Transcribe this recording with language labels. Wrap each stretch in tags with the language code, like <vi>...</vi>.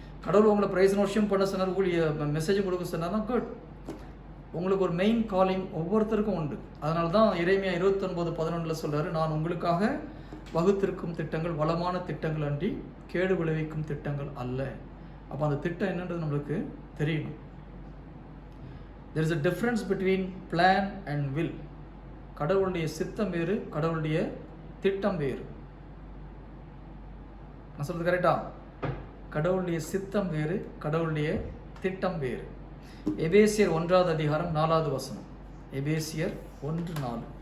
<ta>கடவுள் உங்களை price and worship பண்ண சொன்னார், ஊழிய மெசேஜ் கொடுக்க சொன்னார் தான் குட். உங்களுக்கு ஒரு மெயின் காலிங் ஒவ்வொருத்தருக்கும் உண்டு. அதனால தான் எரேமியா 29:11 சொல்கிறாரு, நான் உங்களுக்காக வகுத்திருக்கும் திட்டங்கள் வளமான திட்டங்கள் அன்றி கேடு விளைவிக்கும் திட்டங்கள் அல்ல. அப்போ அந்த திட்டம் என்னன்றது நம்மளுக்கு தெரியணும்.</ta> <en>there is a difference between plan and will.</en> <ta>கடவுளுடைய சித்தம் வேறு, கடவுளுடைய திட்டம் வேறு. நான் சொல்றது கரெக்டா? கடவுளுடைய சித்தம் வேறு, கடவுளுடைய திட்டம் வேறு. எபேசியர் 1:4. எபேசியர் 1:4.</ta>